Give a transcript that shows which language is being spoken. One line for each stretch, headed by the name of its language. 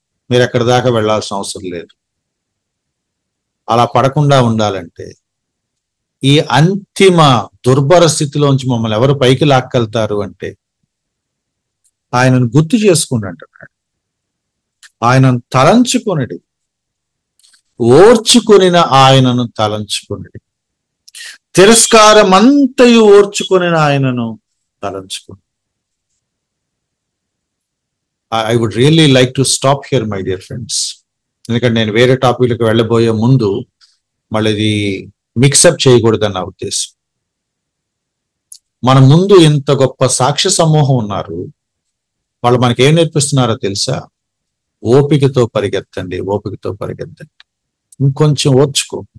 Telugu: మీరు ఎక్కడి దాకా వెళ్ళాల్సిన అవసరం లేదు. అలా పడకుండా ఉండాలంటే ఈ అంతిమ దుర్భర స్థితిలోంచి మమ్మల్ని ఎవరు పైకి లాక్కెళ్తారు అంటే ఆయనను గుర్తు చేసుకుని అంటున్నాడు. ఆయనను తలంచుకొనిడి, ఓర్చుకొనిన ఆయనను తలంచుకొనిడి, తిరస్కారమంతయు ఓర్చుకొనిన ఆయనను తలంచుకొని.
English: I would really like to stop here, my dear friends.
Telugu: ఎందుకంటే నేను వేరే టాపిక్లకు వెళ్ళబోయే ముందు మళ్ళీ ఇది మిక్సప్ చేయకూడదని నా ఉద్దేశం. మన ముందు ఇంత గొప్ప సాక్ష్య సమూహం ఉన్నారు. వాళ్ళు మనకి ఏం నేర్పిస్తున్నారో తెలుసా? ఓపికతో పరిగెత్తండి, ఓపికతో పరిగెత్తండి, ఇంకొంచెం ఓర్చుకో.